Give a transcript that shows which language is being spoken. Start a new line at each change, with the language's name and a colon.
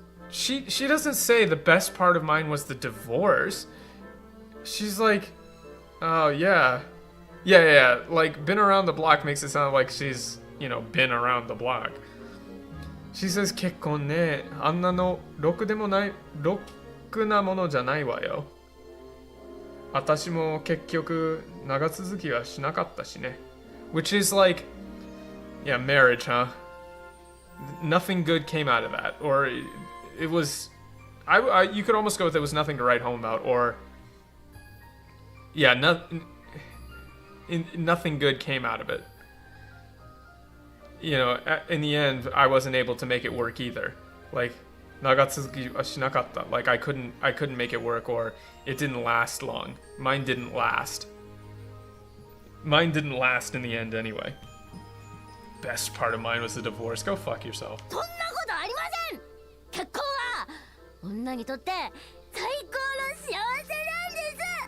English: She doesn't say the best part of mine was the divorce. She's like, oh yeah. Yeah. Like, been around the block makes it sound like she's, you know, been around the block. She says,
Japanese: 結婚ね。あんなのろくなものじゃないわよ。私も結局長続きはしなかったしね。
English: Which is like, yeah, marriage, huh? Nothing good came out of that. Or it was, you could almost go with it was nothing to write home about. Or, yeah, nothing good came out of it. You know, in the end, I wasn't able to make it work either. Like,
Japanese: nagatsuki wa shinakatta.
English: Like, I couldn't make it work, or it didn't last long. Mine didn't last. Mine didn't last in the end anyway. Best part of mine was the divorce. Go fuck yourself.
Japanese: そんなことありません。結婚は女にとって最高の幸せなんです。